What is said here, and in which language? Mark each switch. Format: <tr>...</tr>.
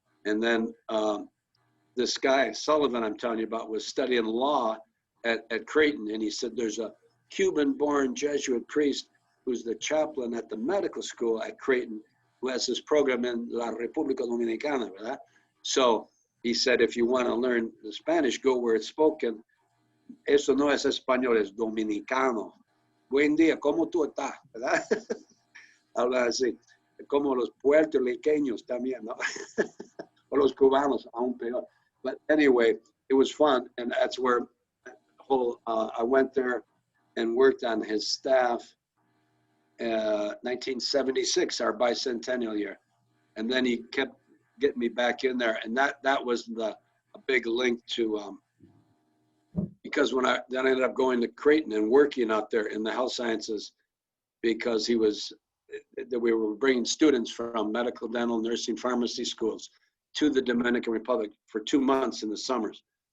<en>And then this guy, Sullivan, I'm telling you about, was studying law at Creighton. And he said, there's a Cuban-born Jesuit priest who's the chaplain at the medical school at Creighton who has this program in</en> <es>La República Dominicana, ¿verdad?</es> <en>So he said, if you want to learn the Spanish, go where it's spoken.</en> <es>Eso no es español, es dominicano. Buen día, ¿cómo tú estás? ¿Verdad? Habla así. Como los puertorriqueños también, ¿no? O los cubanos, aún peor.</es> <en>But anyway, it was fun. And that's where I went there and worked on his staff 1976, our bicentennial year. And then he kept getting me back in there. And that was a big link to, because then I ended up going to Creighton and working out there in the health sciences because we were bringing students from medical, dental, nursing, pharmacy schools to the Dominican Republic for 2 months in the summers.</en>